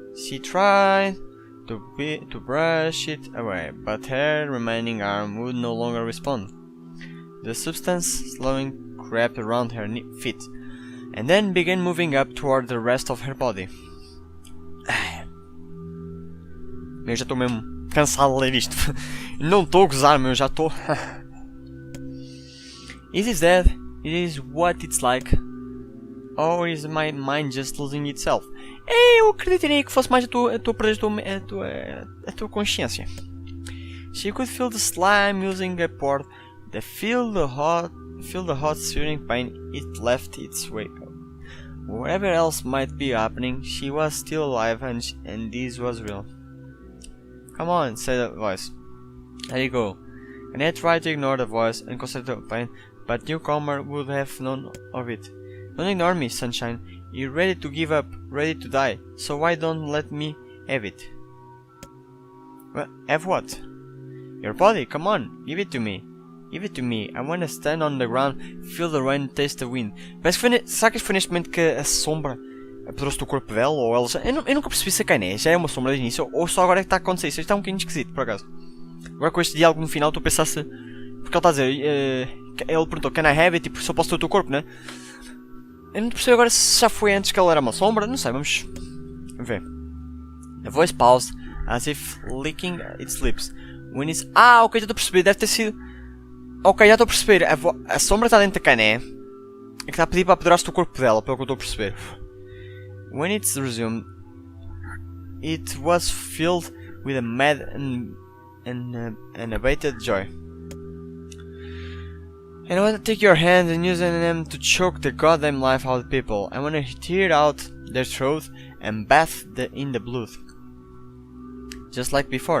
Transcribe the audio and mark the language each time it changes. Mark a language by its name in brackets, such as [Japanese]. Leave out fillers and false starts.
[English] She tried to brush it away, but her remaining arm would no longer respond. The substance slowly crept around her feet, and then began moving up toward the rest of her body. [Portuguese] Eu já estou mesmo cansado de ler isto. Não estou a gozar, meu, já estou. [English] Is this dead? It is what it's like. Or is my mind just losing itself? [Portuguese] Eu acreditaria que fosse mais a tua consciência. [English] She could feel the slime using a port that feel the hot searing pain it left its wake. Whatever else might be happening, she was still alive and this was real. Come on, said the voice. There you go. KAINÉ tried to ignore the voice and concentrate on pain, but newcomer would have none of it. Don't ignore me, sunshine. You're ready to give up, ready to die, so why don't let me have it? Well, have what? Your body, come on, give it to me. Give it to me. I want to stand on the ground, feel the rain, taste the wind. [Portuguese] Parece que será que foi neste momento que a sombra apoderou-se do corpo dela? Ou ela já... eu nunca percebi se a KAINÉ já é uma sombra de início ou só agora é que está a acontecer. Isto está um bocadinho esquisito, por acaso. Agora com este diálogo no final estou a pensar se... Porque ele está a dizer... ele perguntou, [English] can I have it? [Portuguese] Tipo, se eu posso ter o teu corpo, né? Eu não percebi agora se já foi antes que ela era uma sombra. Não sei, vamos ver. [English] The voice paused, as if licking its lips. When it's... [Portuguese] Ah, ok, já estou a perceber. Deve ter sido... Ok, já estou a perceber. A sombra está dentro da KAINÉ. É que está a pedir para apoderar-se do corpo dela, pelo que eu estou a perceber. [English] When it's resumed, it was filled with a mad and unabated joy. And I want to take your hand and use them to choke the goddamn life out of people. I want to tear out their throat and bath in the blood. Just like before.